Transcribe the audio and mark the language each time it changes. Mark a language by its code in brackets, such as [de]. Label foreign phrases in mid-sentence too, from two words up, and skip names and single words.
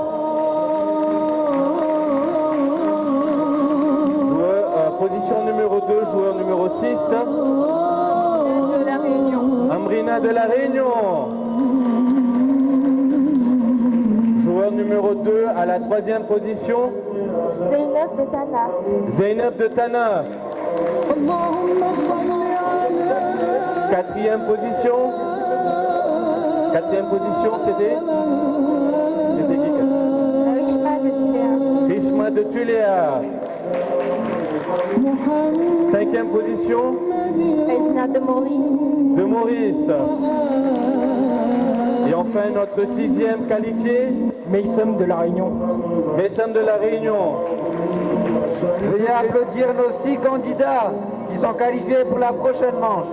[fr] Position numéro 2, joueur numéro 6. De la Réunion. Amrina de la Réunion. Joueur numéro 2 à la 3e position. Zeynep de Tana. Zeynep de Tana. 4e position. 4e position, c'était qui? Rishma de Tuléa. Rishma de Tuléa. 5e position. Aizna de Maurice. De Maurice. Et enfin notre 6e qualifié. Meissam de la Réunion. Meissam de la Réunion. Veuillez applaudir nos 6 candidats qui sont qualifiés pour la prochaine manche.